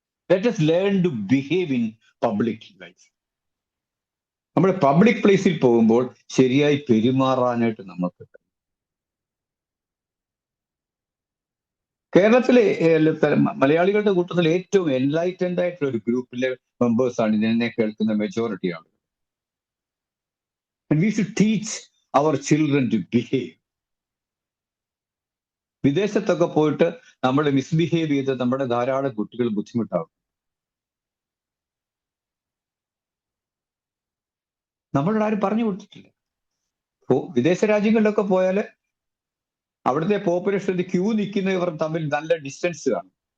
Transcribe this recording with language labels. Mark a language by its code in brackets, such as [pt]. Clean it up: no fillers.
[en] Let us learn to behave in public life. [ml] നമ്മുടെ public പ്ലേസിൽ പോകുമ്പോൾ ശരിയായി പെരുമാറാനായിട്ട് നമുക്ക്. കേരളത്തിലെ മലയാളികളുടെ കൂട്ടത്തിൽ ഏറ്റവും എൻലൈറ്റൻഡ് ആയിട്ടുള്ള ഒരു ഗ്രൂപ്പിലെ മെമ്പേഴ്സാണ് ഇതിനെ കേൾക്കുന്ന മെജോറിറ്റി ആളുകൾ. [en] And we should teach our children to behave. [ml] വിദേശത്തൊക്കെ പോയിട്ട് നമ്മൾ മിസ്ബിഹേവ് ചെയ്ത് നമ്മുടെ ധാരാളം കുട്ടികൾ ബുദ്ധിമുട്ടാവും. നമ്മളോട് ആരും പറഞ്ഞു കൊടുത്തിട്ടില്ല. വിദേശ രാജ്യങ്ങളിലൊക്കെ പോയാൽ അവിടുത്തെ പോപ്പുലേഷൻ ക്യൂ നിൽക്കുന്നവർ തമ്മിൽ നല്ല ഡിസ്റ്റൻസ് കാണും.